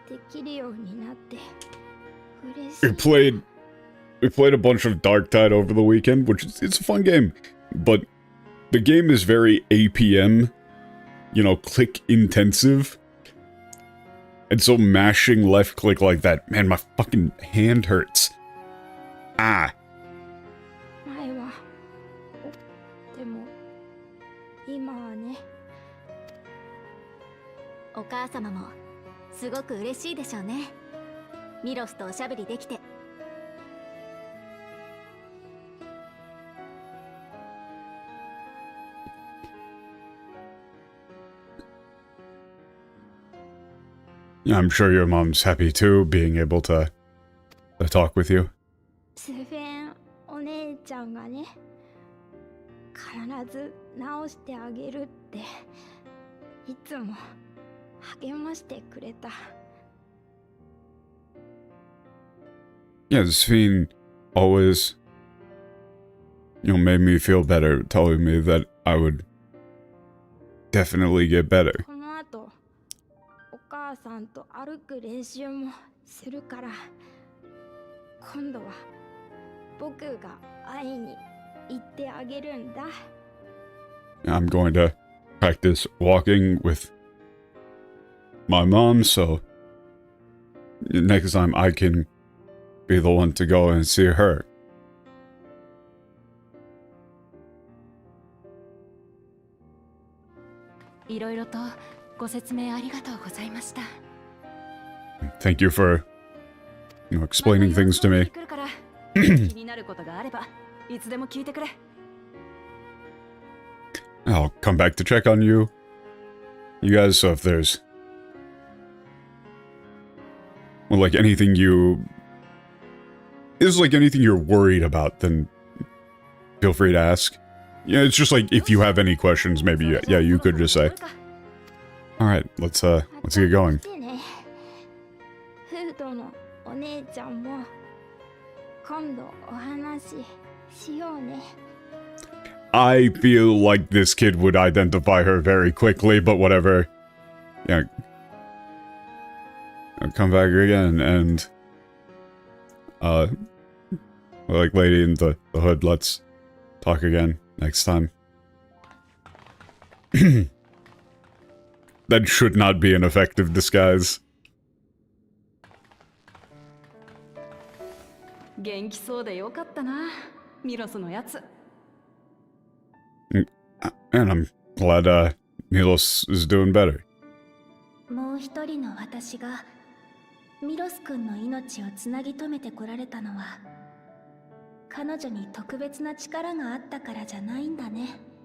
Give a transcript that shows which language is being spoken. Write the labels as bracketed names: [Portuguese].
[Japanese] きるようになって嬉し [English] We [Japanese] い。 [English] played a bunch of Dark Tide over the weekend, which it's a fun game, but the game is very APM, you know, click intensive. And so mashing left click like that, man, my fucking hand hurts. Ah. [Japanese] 前はでも今はね。お母様もすごく嬉しいでしょうね。ミロスとおしゃべりできて。 [English] Yeah, I'm sure your mom's happy too, being able to talk with you. [Japanese] スフェンお姉ちゃんがね、必ず直してあげるっていつも励ましてくれた。 [English] Yeah, Sphene always, you know, made me feel better, telling me that I would definitely get better. [Japanese] この後お母さんと歩く練習もするから、今度は僕が会いに行ってあげるんだ。 [English] I'm going to practice walking with my mom, so next time I can be the one to go and see her. [Japanese] いろいろとご説明ありがとうございました。 [English] Thank you for, you know, explaining things to me. [Japanese] 来るから気になることがあればいつでも聞いてくれ。 [English] I'll come back to check on you. You guys, so if there's, well, like anything like anything you're worried about, then feel free to ask. Yeah, it's just like if you have any questions, maybe yeah, you could just say. All right, let's get going. [Japanese] 来てね。フードのお姉ちゃんも今度お話ししようね。 [English] I feel like this kid would identify her very quickly, but whatever. Yeah. I'll come back again and like lady in the hood, let's talk again next time. That should not be an effective disguise. [Japanese] 元気そうでよかったな、ミロスのやつ。 [English] And I'm glad Milos is doing better. [Japanese] もう一人の私がミロス君の命をつなぎ止めてこられたのは、彼女に特別な力があったからじゃないんだね。